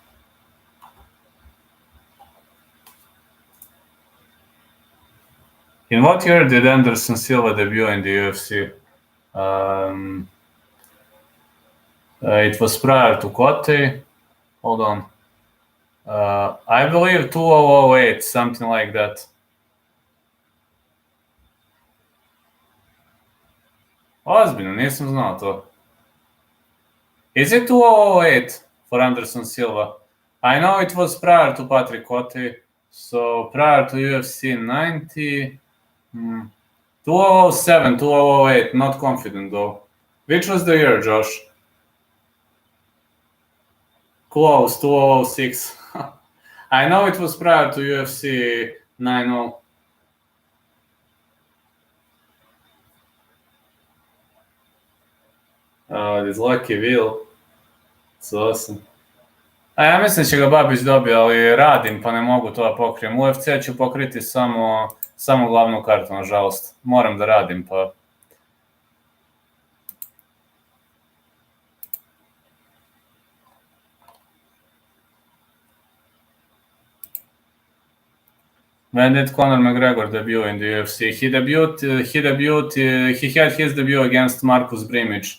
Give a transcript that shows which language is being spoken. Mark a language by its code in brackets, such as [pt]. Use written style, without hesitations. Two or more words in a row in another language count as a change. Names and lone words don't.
[en] In what year did Anderson Silva debut in the UFC? It was prior to Cote. Hold on. I believe 2008, something like that. [sr] Ozbiljno, nisam znao to. [en] Is it 2008 for Anderson Silva? I know it was prior to Patrick Cote, so prior to UFC 90. 2007, 2008, not confident though. Which was the year, Josh? Close, 2006. I know it was prior to UFC 90. This Lucky Will. It's awesome. [sr] A ja mislim će ga Babić dobiti, ali radim pa ne mogu to da pokrijem. UFC ću pokriti samo glavnu kartu, nažalost. Moram da radim pa... [en] When did Conor McGregor debut in the UFC? He had his debut against Marcus Brimage.